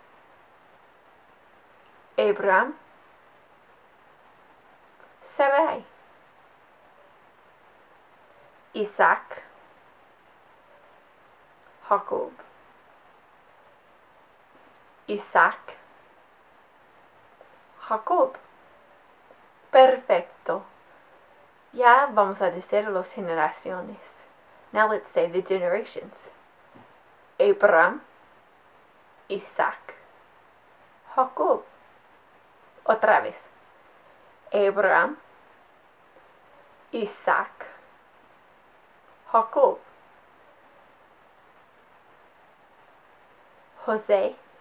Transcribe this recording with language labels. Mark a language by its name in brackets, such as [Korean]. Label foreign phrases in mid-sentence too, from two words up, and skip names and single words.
[Spanish] Abraham. Sarai. Isaac. Jacob. Isaac. Jacob. Perfecto. Ya vamos a decir las generaciones. [English] Now let's say the generations. [Spanish] Abraham. Isaac. Jacob. Otra vez. Abraham. Isaac. Jacob. José.